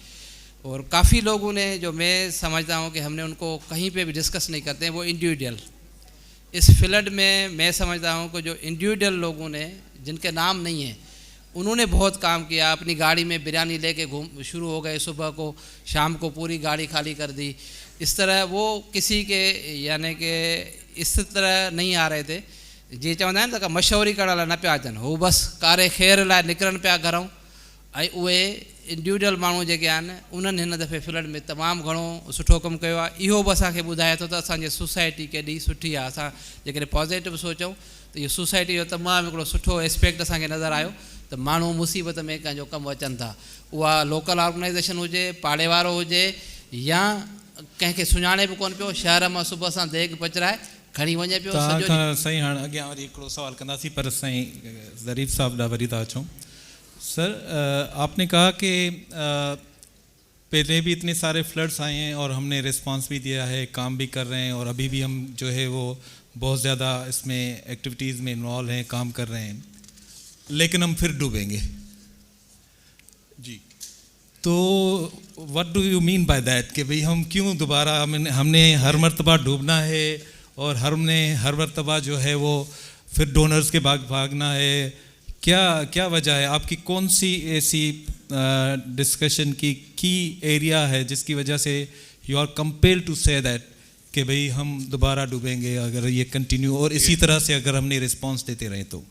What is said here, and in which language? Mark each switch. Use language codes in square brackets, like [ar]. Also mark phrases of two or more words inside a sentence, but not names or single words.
[ur] اور کافی لوگوں نے، جو میں سمجھتا ہوں کہ ہم نے ان کو کہیں پے بھی ڈسکس نہیں کرتے ہیں، وہ انڈیویجول اس فلڈ میں میں سمجھتا ہوں کہ جو انڈیویجول لوگوں نے، جن کے نام نہیں ہے، انہوں نے بہت کام کیا. اپنی گاڑی میں بریانی لے کے گھوم شروع ہو گئے، صبح کو شام کو پوری گاڑی خالی کر دی. اس طرح وہ کسی کے، یعنی کہ اس طرح نہیں آ رہے تھے [sd] जी चवंदा आहिनि त मशहूरी करण लाइ न पिया अचनि, हू बसि कारे ख़ैर लाइ निकिरनि पिया घरों ऐं उहे इंडिविजुअल माण्हू जेके आहिनि उन्हनि हिन दफ़े फ्लड में तमामु घणो सुठो कमु कयो आहे. इहो बि असांखे ॿुधाए थो त असांजी सोसाइटी केॾी सुठी आहे. असां जेकॾहिं पॉज़िटिव सोचूं त इहो सोसाइटी जो तमामु हिकिड़ो सुठो एस्पेक्ट असांखे नज़र आयो त माण्हू मुसीबत में कंहिंजो कमु अचनि था. उहा [en] local organization [sd] हुजे, पाड़े वारो हुजे, या कंहिंखे सुञाणे बि कोन पियो, शहर मां सुबुह सां देग पचराए खणी वञे पियो. साईं हाणे अॻियां वरी हिकिड़ो सवाल कंदासीं, पर साईं ज़रीफ़ साहब ॾांहुं वरी था अचूं. [ur] سر، آپ نے کہا کہ پہلے بھی اتنے سارے فلڈز آئے ہیں اور ہم نے ریسپانس بھی دیا ہے، کام بھی کر رہے ہیں، اور ابھی بھی ہم جو ہے وہ بہت زیادہ اس میں ایکٹیویٹیز میں انوالو ہیں، کام کر رہے ہیں، لیکن ہم پھر ڈوبیں گے. जी. तो [en] what do you mean by that [ur] کہ بھائی ہم کیوں دوبارہ ہم نے ہر مرتبہ ڈوبنا ہے اور ہم نے ہر مرتبہ جو ہے وہ پھر ڈونرز کے بھاگنا ہے? کیا وجہ ہے? آپ کی کون سی ایسی ڈسکشن کی ایریا ہے جس کی وجہ سے [en] you are compelled to say that [ur] کہ بھائی ہم دوبارہ ڈوبیں گے اگر یہ کنٹینیو اور اسی طرح سے اگر ہم نے ریسپانس دیتے رہے تو?